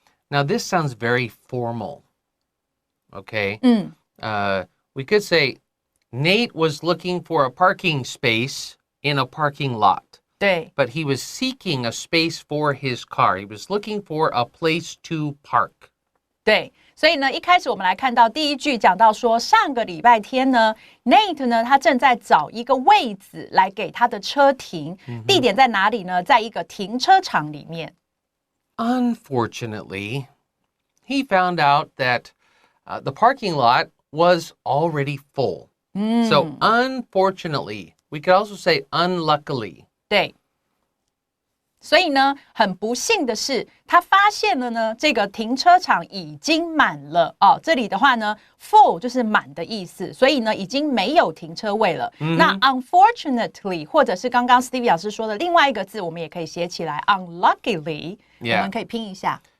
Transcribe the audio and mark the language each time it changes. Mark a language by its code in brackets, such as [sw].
[en] Now, this sounds very formal, okay? We could say Nate was looking for a parking space in a parking lot. [zh] 对。 [en] But he was seeking a space for his car. He was looking for a place to park. [zh] 对，所以呢，一开始我们来看到第一句讲到说，上个礼拜天呢 ，Nate 呢，他正在找一个位子来给他的车停，地点在哪里呢？在一个停车场里面。 [en] Unfortunately, he found out that the parking lot was already full. So unfortunately, we could also say unluckily. [zh] 对。所以呢，很不幸的是，他发现了呢，这个停车场已经满了哦。这里的话呢 ，full 就是满的意思，所以呢，已经没有停车位了。那 unfortunately 或者是刚刚 Stevie 老师说的另外一个字，我们也可以写起来 unluckily， 我们可以拼一下